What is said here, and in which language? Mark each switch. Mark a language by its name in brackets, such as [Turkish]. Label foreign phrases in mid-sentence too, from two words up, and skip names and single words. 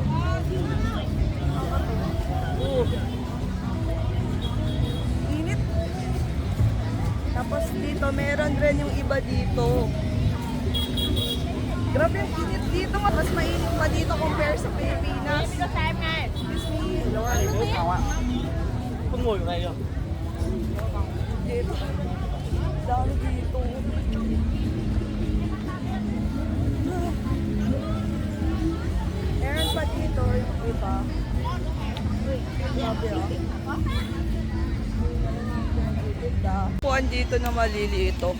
[Filipino] Nakakatawa. Oh. Init. Tapos dito, meron rin yung iba dito. Grabe yung init dito. Mas mainit pa dito compare sa Pilipinas. [English] Excuse me. [Vietnamese] Không ngồi ở đây đâu. [Filipino] Dito. Dami dito. Meron pa dito yung iba. Grabe upuan dito na maliliit ito.